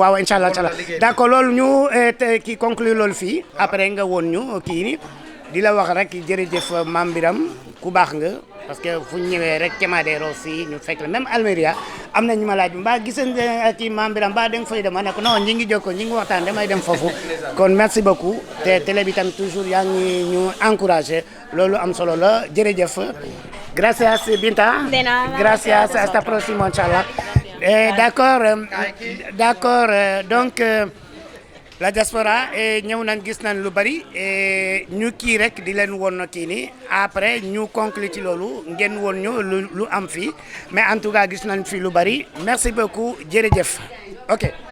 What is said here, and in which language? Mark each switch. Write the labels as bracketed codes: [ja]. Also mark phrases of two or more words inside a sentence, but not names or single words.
[wo] waaw inshallah d'accord loolu ñu kii conclure loolu fii après nga woon ñu kii ni di la wax rek jërëjëf Mame Birame ku baax nga [fr] parce que [wo] fu ñu ñëwee rek Kemadero fii ñu fekk [fr] la même [wo] Almeria am na ñu ma laaj mbaa gisante ak Mame Birame mbaa da nga fay dem ma ne ko non ñi ngi jokkoo ñi ngi waxtaan damay dem foofu kon [fr] merci beaucoup [wo] te télé bi tam toujours yaa ngi ñu encouragé loolu am solo la jërëjëf gracias Binta [es] de nada gracias hasta próximo [wo] inchallah [fr] d'accord donc la diaspora [wo] ñëw nañ gis nañ lu bari ñu kii rek di leen woon kii ni après ñu conclure ci loolu ngeen woon ñu lu am fii [fr] mais en tout cas [wo] gis nañ fii lu bari [fr] merci beaucoup [wo] jërëjëf ok